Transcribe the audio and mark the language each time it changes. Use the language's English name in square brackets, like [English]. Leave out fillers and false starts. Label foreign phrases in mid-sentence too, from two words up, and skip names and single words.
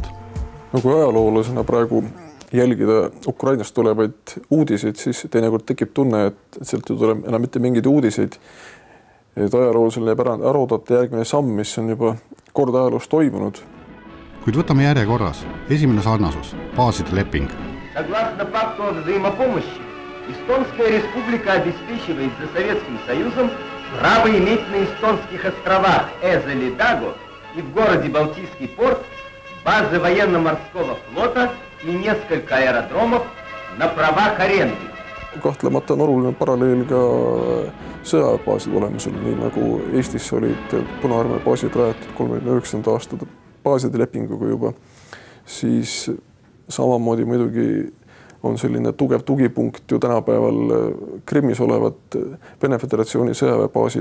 [Estonian] Kui ajaloolasena praegu jälgida Ukrainast tulevaid uudiseid, siis teinekord tekib tunne, et sealt ei tule enam mitte mingeid uudiseid. Et ajaloolasel jääb ära oodata järgmine samm, mis on juba kord ajaloos toimunud. Kuid võtame järjekorras. Esimene sarnasus – baaside leping. [Russian] Эстонская республика обеспечивает за Советским Союзом право иметь на эстонских островах Эзелидаго и в городе Балтийский порт базы военно-морского флота и несколько аэродромов на правах аренды. [Estonian] Kahtlemata on oluline paralleel ka sõjabaasid olemusel, nii nagu Eestis olid Punaarmee baasid rajatud 39. aastate baaside lepinguga juba, siis samamoodi muidugi on selline tugev tugipunkt ju tänapäeval Krimmis olevad Vene Föderatsiooni sõjaväebaasid.